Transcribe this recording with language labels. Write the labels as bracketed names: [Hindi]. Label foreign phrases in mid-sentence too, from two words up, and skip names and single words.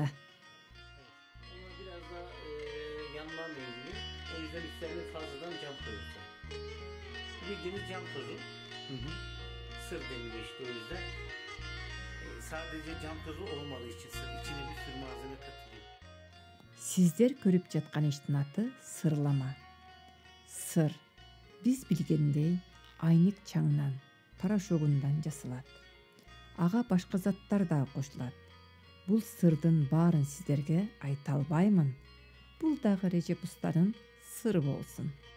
[Turkish] Ona biraz da yanmam ilgili. O yüzden üstlerine fazladan cam koyuyoruz. Bildiğiniz cam tozu. Sır deniliyor işte o yüzden. Sadece cam tozu olmadığı için sır. İçine bir sürü malzeme katılıyor. [Kyrgyz] Sizler көрүп жаткан иштин аты сырлама. Сыр биз билгендей айник чаңынан, порошогундан жасалат. Ага башка заттар да кошулат. Бул сырдын баарын сиздерге айта албаймын. Бул дагы Recep Usta'нын сыры болсун.